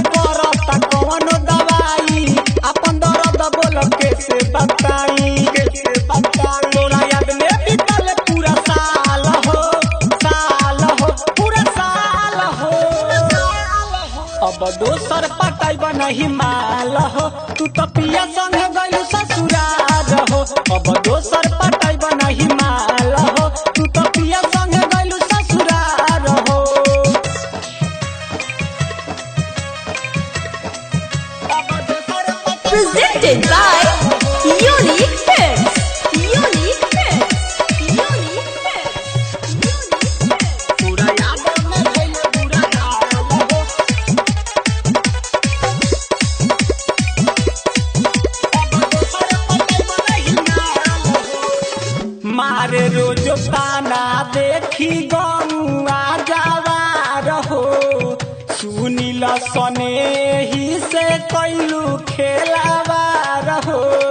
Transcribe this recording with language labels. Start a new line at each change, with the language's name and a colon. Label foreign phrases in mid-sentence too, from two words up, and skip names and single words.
Bhojpuri: करता कौनो दवाई अपन दर्द बोल कैसे बताई तोरा याद में बीतल पूरा साल हो पूरा साल हो अब दोसर पटाई नहीं माल हो तू तो पिया संग गइलू ससुरार हो अब दोसर पटाई नहीं माल हो तू तो पिया संग गइलू ससुरार हो
English: Presented by Unique Films. Unique Films. Unique Films. Unique Films.
Bhojpuri: पूरा याद में भइले बुरा हाल हो मारे रोज ताना देखी गौआ जावा रहो सुनील सने ही से कैलू खेलावा रहो